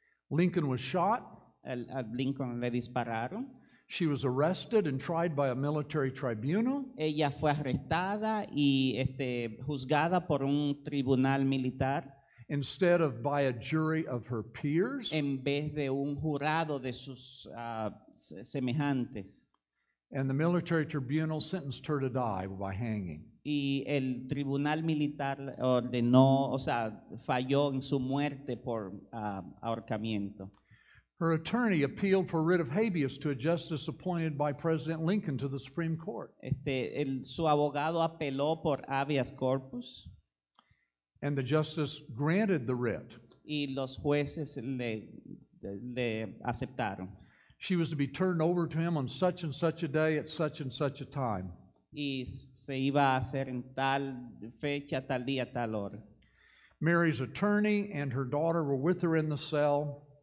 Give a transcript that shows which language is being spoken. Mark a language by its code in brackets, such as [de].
[en] Lincoln was shot. [es] A Lincoln le dispararon. [en] She was arrested and tried by a military tribunal. [es] Ella fue arrestada y juzgada por un tribunal militar [en] Instead of by a jury of her peers. [es] en vez de un jurado de sus semejantes. [en] And the military tribunal sentenced her to die by hanging. [es] Y el tribunal militar ordenó, o sea, falló en su muerte por ahorcamiento. [en] Her attorney appealed for writ of habeas to a justice appointed by President Lincoln to the Supreme Court. [es] Su abogado apeló por habeas corpus [en] And the justice granted the writ. [es] y los jueces le aceptaron. [en] She was to be turned over to him on such and such a day at such and such a time. [es] Y se iba a hacer en tal fecha, tal día, tal hora. [en] Mary's attorney and her daughter were with her in the cell.